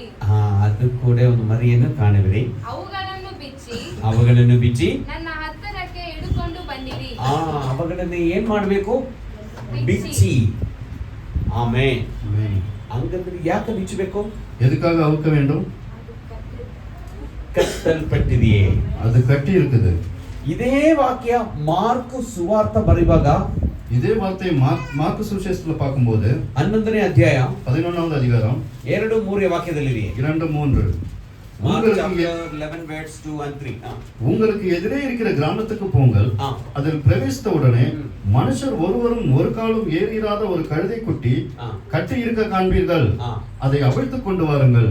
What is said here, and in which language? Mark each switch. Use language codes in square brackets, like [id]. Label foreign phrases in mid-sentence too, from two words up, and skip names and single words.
[kn] ಅದು ಕೂಡ ಒಂದು ಮರಿಯನ್ನು ಕಾಣುವಿರಿ. ಅವುಗಳನ್ನು ಬಿಚ್ಚಿ ನನ್ನ ಹತ್ತಿರಕ್ಕೆ ಹಿಡಿದುಕೊಂಡು ಬನ್ನಿರಿ. ಅವುಗಳನ್ನು ಏನ್ ಮಾಡ್ಬೇಕು? ಬಿಚ್ಚಿ. ಆಮೇನ್. ಹಂಗಂದ್ರೆ ಯಾಕೆ ಬಿಚ್ಚಬೇಕು? [ta] எதுக்காக அவுக்க வேண்டும்? [kn] ಕಟ್ಟಲ್ಪಟ್ಟಿದೆಯೇ, ಅದು ಕಟ್ಟಿ இருக்குது. ಇದೇ ವಾಕ್ಯ ಮಾರ್ಕ್ ಸುವಾರ್ತ ಬರೆಯುವಾಗ [ta] இதே வார்த்தை மார்க்கு சுவிசேஷத்துல பார்க்கும்போது [kn] 11ನೇ ಅಧ್ಯಾಯ [ta] 11வது அதிகாரம் [kn] 2-3 ವಾಕ್ಯದಲ್ಲಿದೆ. [ta] 2-3 உங்களுக்கு எதிரே இருக்கிற கிராமத்துக்கு போங்கள், அதில் பிரவேசித்த உடனே மனுஷர் ஒருவரும் ஒரு காலும் ஏறிராத ஒரு கழுதை குட்டி கட்டி இருக்க காண்பீர்கள், அதை அவிழ்த்து கொண்டு வாருங்கள்.